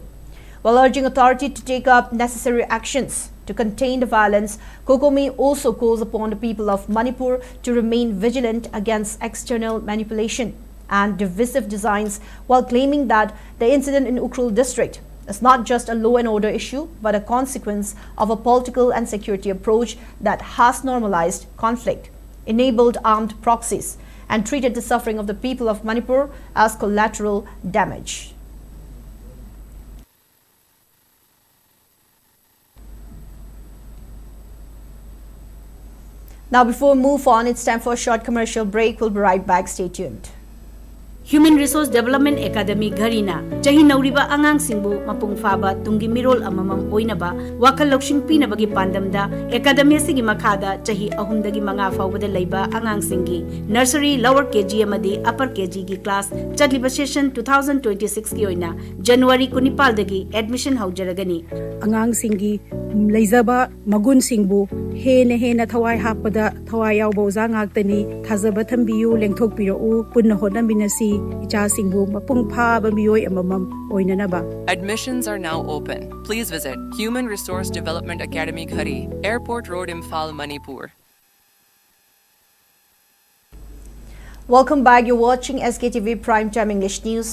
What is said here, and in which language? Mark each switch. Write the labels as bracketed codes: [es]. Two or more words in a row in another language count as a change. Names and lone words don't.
[en] While urging authority to take up necessary actions to contain the violence, COCOMI also calls upon the people of Manipur to remain vigilant against external manipulation and divisive designs, while claiming that the incident in Ukhrul district is not just a law and order issue, but a consequence of a political and security approach that has normalized conflict, enabled armed proxies, and treated the suffering of the people of Manipur as collateral damage. Now, before we move on, it's time for a short commercial break. We'll be right back. Stay tuned. [mni] Human Resource Development Academy Garina Chahi Nauriba Angang Singbu Mapung Faba Tungi Mirol Amamang Oinaba Wakal Lokshin Pinabagi Pandamda Academy Sigi Makada Chahi Ahumdagi Manga Fawada Laiba Angang Singi [en] Nursery Lower KG [mni] Amadi [en] Upper KG [mni] gi class Chadliba session 2026 ki oina January Kunipaldagi admission haujaragani Angang Singi Laizaba Magun Singbu Hena Thawai Hapada Thawai Yaubo Zangaktani Thazaba Thambiyu Lengthok Piro Punna Hodambinasi [en] Admissions are now open. Please visit Human Resource Development Academy Khari, Airport Road, Imphal, Manipur. Welcome back. You're watching SKTV Primetime English News.